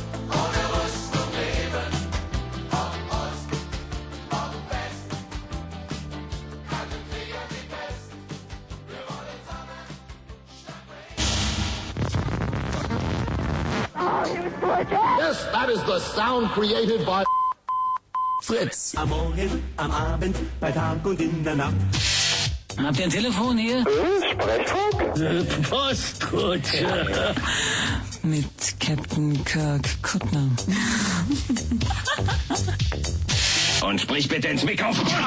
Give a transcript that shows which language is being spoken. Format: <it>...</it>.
<de>Ohne Rüstung leben, ob Ost, ob West. Kalten Krieg an die Fest. Wir wollen Sonne statt Regen.</de> <en>Yes, that is the sound created by Fritz.</en> <de>Am Morgen, am Abend, bei Tag und in der Nacht. Habt ihr ein Telefon hier? Sprechfunk? Postkutsche. Ja, ja. Mit Captain Kirk Kuttner. Und sprich bitte ins Mikrofon.</de>